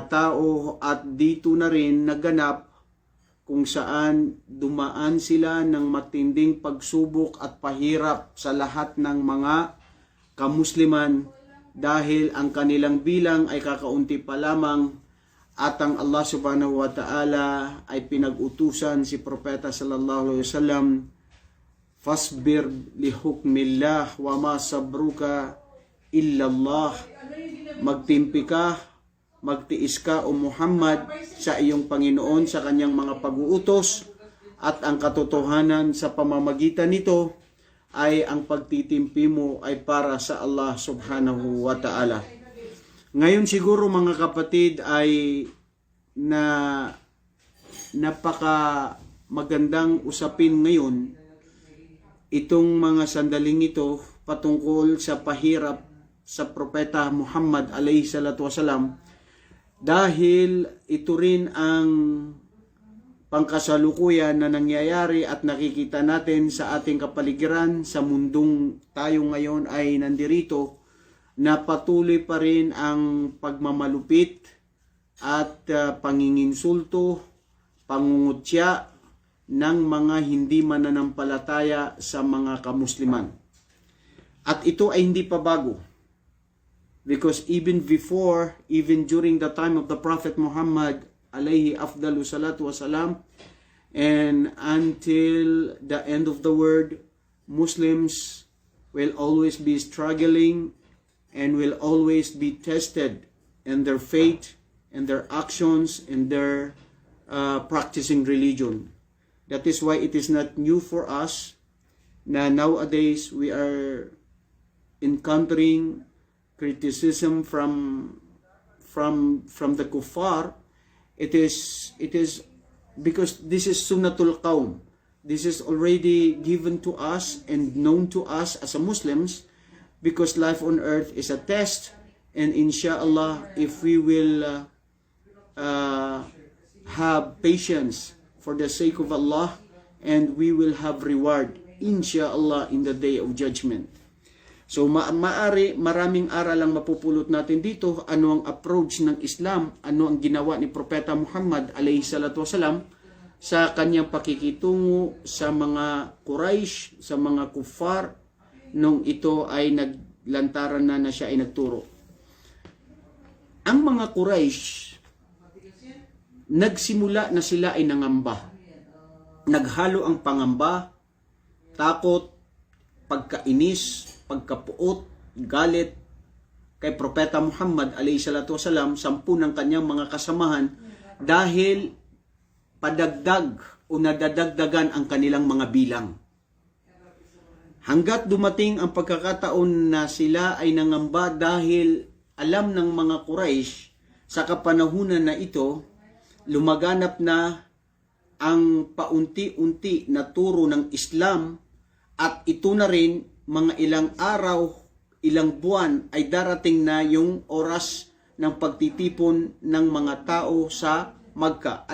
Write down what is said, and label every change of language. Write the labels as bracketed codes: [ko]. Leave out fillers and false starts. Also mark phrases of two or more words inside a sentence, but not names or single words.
[tl] tao, at dito na rin naganap kung saan dumaan sila ng matinding pagsubok at pahirap sa lahat ng mga kamusliman, dahil ang kanilang bilang ay kakaunti pa lamang, at ang [ar] الله سبحانه وتعالى [tl] ay pinag-utusan si Propeta [ar] صلى الله عليه وسلم, فاصبر لحكم الله وما صبرك إلا الله. [tl] Magtimpi ka, magtiis ka o Muhammad sa iyong Panginoon sa kanyang mga pag-uutos, at ang katotohanan sa pamamagitan nito ay ang pagtitimpi mo ay para sa [ar] الله سبحانه وتعالى. [tl] Ngayon siguro mga kapatid ay napaka magandang usapin ngayon itong mga sandaling ito patungkol sa pahirap sa Propeta Muhammad [ar] عليه الصلاة والسلام, [tl] dahil ito rin ang pangkasalukuyan na nangyayari at nakikita natin sa ating kapaligiran sa mundong tayo ngayon ay nandirito, na patuloy pa rin ang pagmamalupit at panginginsulto, pangungutya ng mga hindi mananampalataya sa mga kamusliman. At ito ay hindi pa bago. [en] Because even during the time of the Prophet Muhammad [ar] عليه أفضل الصلاة والسلام, [en] and until the end of the world, Muslims will always be struggling and will always be tested in their faith and their actions and their practicing religion. That is why it is not new for us na nowadays we are encountering criticism from the kuffar. It is because this is [ar] سنة القوم. [en] This is already given to us and known to us as a Muslims, because life on earth is a test, and inshallah if we will have patience for the sake of Allah, and we will have reward inshallah in the day of judgment. [tl] So maraming aral ang mapupulot natin dito. Ano ang approach ng Islam, ano ang ginawa ni Propeta Muhammad [ar] عليه الصلاة والسلام [tl] sa kanyang pakikitungo sa mga Quraysh, sa mga kuffar, nung ito ay naglantaran na siya ay nagturo. Ang mga Quraysh, nagsimula na sila ay nangamba. Naghalo ang pangamba, takot, pagkainis, pagkapuot, galit kay Propeta Muhammad [ar] عليه الصلاة والسلام, [tl] 10 ng kanyang mga kasamahan, dahil padagdag o nadadagdagan ang kanilang mga bilang. Hanggat dumating ang pagkakataon na sila ay nangamba dahil alam ng mga Quraysh sa kapanahunan na ito, lumaganap na ang paunti-unti na turo ng Islam, at ito na rin mga ilang araw, ilang buwan ay darating na yung oras ng pagtitipon ng mga tao sa Makkah.